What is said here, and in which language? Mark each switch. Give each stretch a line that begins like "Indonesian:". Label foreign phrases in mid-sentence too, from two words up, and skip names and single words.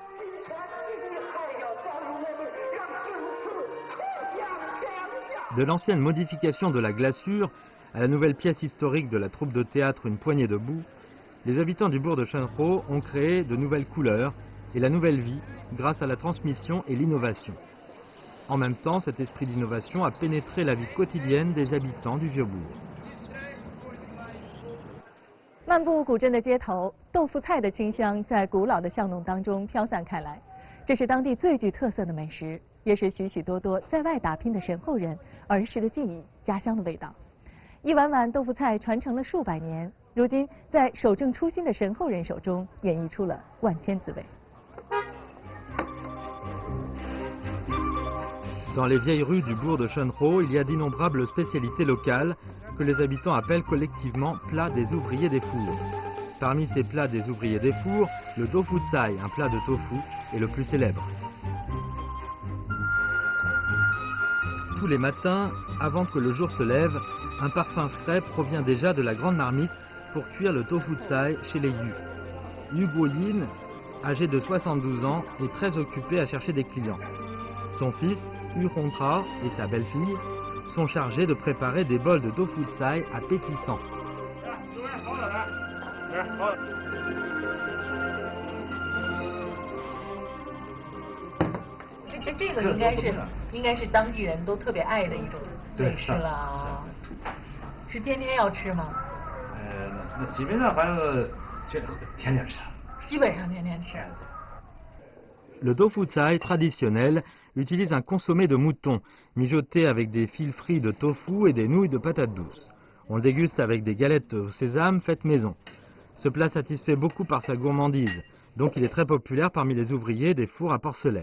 French: De l'ancienne modification de la glaçure à la nouvelle pièce historique de la troupe de théâtre Une poignée de boue, les habitants du bourg de Shunro ont créé de nouvelles couleurs et la nouvelle vie grâce à la transmission et l'innovation. En même temps, cet esprit d'innovation a pénétré la vie quotidienne des habitants du vieux bourg.
Chinese: 漫步古镇的街头，豆腐菜的清香在古老的巷弄当中飘散开来。这是当地最具特色的美食，也是许许多多在外打拼的神后人儿时的记忆、家乡的味道。一碗碗豆腐菜传承了数百年，如今在守正初心的神后人手中演绎出了万千滋味。
French: Dans les vieilles rues du bourg de Shunro, il y a d'innombrables spécialités locales que les habitants appellent collectivement plats des ouvriers des fours. Parmi ces plats des ouvriers des fours, le tofu tsai, un plat de tofu, est le plus célèbre. Tous les matins, avant que le jour se lève, un parfum frais provient déjà de la grande marmite pour cuire le tofu tsai chez les Yu. Yu Guoyin, âgé de 72 ans, est très occupé à chercher des clients. Son fils, Yu Hongtra et sa belle-fille sont chargés de préparer des bols de tofu tsai appétissants.
Chinese: 这个应该是当地人都特别爱的一种美食了啊！是天天要吃吗？那基本上反正天天吃。基本上天天吃。
French: Le tofu tsai traditionnel utilise un consommé de mouton, mijoté avec des fils frits de tofu et des nouilles de patates douces. On le déguste avec des galettes au sésame faites maison. Ce plat satisfait beaucoup par sa gourmandise, donc il est très populaire parmi les ouvriers des fours à porcelaine.